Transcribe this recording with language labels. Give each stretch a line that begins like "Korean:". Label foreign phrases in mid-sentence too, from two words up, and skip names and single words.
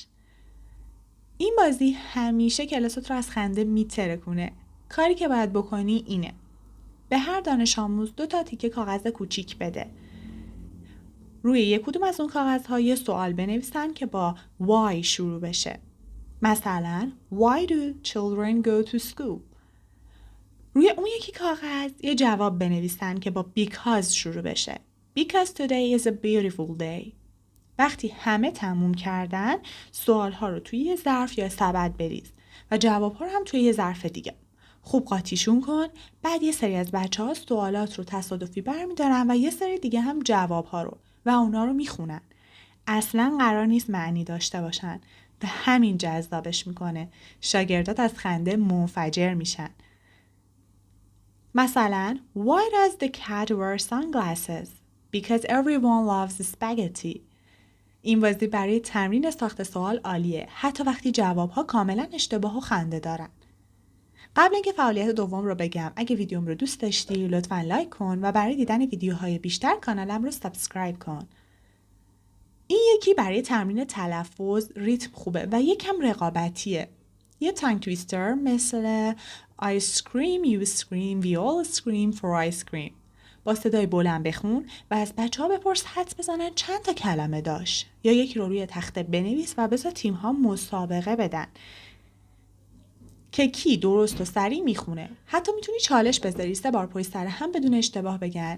Persian: این بازی همیشه کلاست رو از خنده میترکونه. کاری که باید بکنی اینه: به هر دانش آموز 2 تا تیکه کاغذ کوچیک بده. روی یک کدوم از اون کاغذها یه سوال بنویسن که با why شروع بشه.
English: مثلا Why do children go to school؟
Persian: روی اون یکی کاغذ یه جواب بنویسن که با because شروع بشه.
English: Because today is a beautiful day.
Persian: وقتی همه تموم کردن، سوالها رو توی یه ظرف یا سبد بریز و جوابها رو هم توی یه ظرف دیگه. خوب قاطیشون کن. بعد یه سری از بچه‌ها سوالات رو تصادفی برمی‌دارن و یه سری دیگه هم جوابها رو و اونا رو میخونن. اصلاً قرار نیست معنی داشته باشن و همین جذابش میکنه. شاگردات از خنده منفجر میشن.
English: مثلا Why does the cat wear sunglasses? Because everyone loves spaghetti.
Persian: این بازی برای تمرین ساخت سوال عالیه، حتی وقتی جوابها کاملا اشتباه و خنده دارن. قبل اینکه فعالیت دوم رو بگم، اگه ویدیوم رو دوست داشتی لطفاً لایک کن و برای دیدن ویدیوهای بیشتر کانالم رو سابسکرایب کن. این یکی برای تمرین تلفظ، ریتم خوبه و یکم رقابتیه.
English: یه tongue twister مثل I scream, you scream, we all scream for ice cream.
Persian: با صدای بلند بخون و از بچه‌ها بپرس حدس بزنن چند تا کلمه داشت. یا یکی رو روی تخته بنویس و بذار تیم‌ها مسابقه بدن که کی درست و سریع میخونه. حتی میتونی چالش بذاری 3 بار پشت سر هم بدون اشتباه بگن.